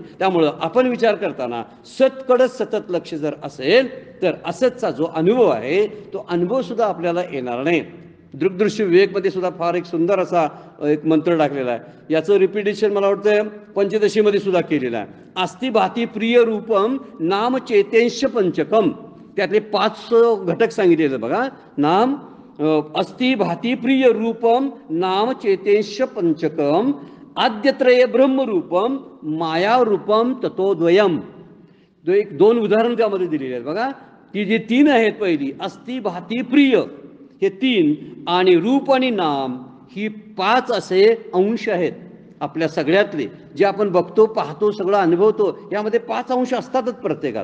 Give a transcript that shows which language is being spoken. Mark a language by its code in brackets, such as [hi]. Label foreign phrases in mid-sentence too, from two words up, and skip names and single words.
[mr] त्यामुळं आपण विचार करताना सतकडंच सतत लक्ष जर असेल तर असतचा जो अनुभव आहे तो अनुभव सुद्धा आपल्याला येणार नाही. दृग्दृश्य विवेकमध्ये सुद्धा फार एक सुंदर असा एक मंत्र टाकलेला आहे. याचं रिपिटेशन मला वाटतं पंचदशीमध्ये सुद्धा केलेलं आहे. [sa] अस्ति भाती प्रिय रूपम नाम चेतेंश पंचकम. [mr] त्यातले 5 घटक सांगितलेले बघा. [sa] नाम अस्ति भाती प्रिय रूपम नाम चेतेंश पंचकम आद्यत्रय ब्रह्मरूपम मायारूपम ततोद्वयम. [mr] 2 उदाहरण त्यामध्ये दिलेले आहेत बघा. ती जी 3 आहेत, पहिली अस्ति भाती प्रिय हे 3 आणि रूप आणि नाम ही 5 असे अंश आहेत आपल्या सगळ्यातले. जे आपण बघतो पाहतो सगळं अनुभवतो यामध्ये 5 अंश असतातच प्रत्येकात.